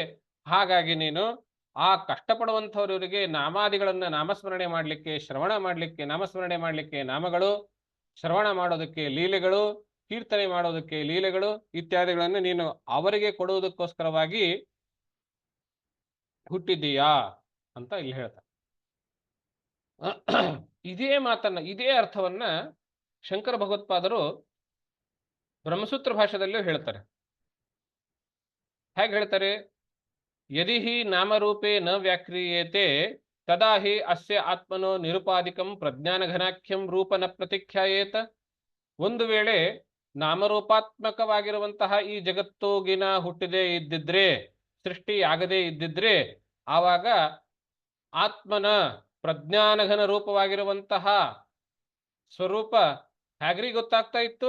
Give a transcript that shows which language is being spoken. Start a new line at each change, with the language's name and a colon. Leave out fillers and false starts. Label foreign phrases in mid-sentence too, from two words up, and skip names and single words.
Kannada: ಹಾಗಾಗಿ ನೀನು ಆ ಕಷ್ಟಪಡುವಂಥವರಿಗೆ ನಾಮಾದಿಗಳನ್ನ ನಾಮಸ್ಮರಣೆ ಮಾಡಲಿಕ್ಕೆ, ಶ್ರವಣ ಮಾಡಲಿಕ್ಕೆ ನಾಮಸ್ಮರಣೆ ಮಾಡಲಿಕ್ಕೆ ನಾಮಗಳು, ಶ್ರವಣ ಮಾಡೋದಕ್ಕೆ ಲೀಲೆಗಳು, ಕೀರ್ತನೆ ಮಾಡೋದಕ್ಕೆ ಲೀಲೆಗಳು ಇತ್ಯಾದಿಗಳನ್ನು ನೀನು ಅವರಿಗೆ ಕೊಡುವುದಕ್ಕೋಸ್ಕರವಾಗಿ ಹುಟ್ಟಿದ್ದೀಯಾ ಅಂತ ಇಲ್ಲಿ ಹೇಳ್ತಾರೆ. ಇದೇ ಮಾತನ್ನ, ಇದೇ ಅರ್ಥವನ್ನ ಶಂಕರ ಭಗವತ್ಪಾದರು ಬ್ರಹ್ಮಸೂತ್ರ ಭಾಷೆದಲ್ಲೂ ಹೇಳ್ತಾರೆ. ಹೇಗೆ ಹೇಳ್ತಾರೆ?
Sanskrit: ಯದಿ ಹಿ ನಾಮರೂಪೇ ನ ವ್ಯಾಕ್ರಿಯೇತೆ ತದಾ ಹಿ ಅಸ್ಯ ಆತ್ಮನೋ ನಿರುಪಾದಿಕಂ ಪ್ರಜ್ಞಾನಘನಾಖ್ಯಂ ರೂಪ ನ ಪ್ರತಿಖ್ಯಾಯೇತ.
Kannada: ಒಂದು ವೇಳೆ ನಾಮರೂಪಾತ್ಮಕವಾಗಿರುವಂತಹ ಈ ಜಗತ್ತುಗಿನ ಹುಟ್ಟದೇ ಇದ್ದಿದ್ರೆ, ಸೃಷ್ಟಿಯಾಗದೇ ಇದ್ದಿದ್ರೆ, ಆವಾಗ ಆತ್ಮನ ಪ್ರಜ್ಞಾನಘನ ರೂಪವಾಗಿರುವಂತಹ ಸ್ವರೂಪ ಹೇಗ್ರಿ ಗೊತ್ತಾಗ್ತಾ ಇತ್ತು?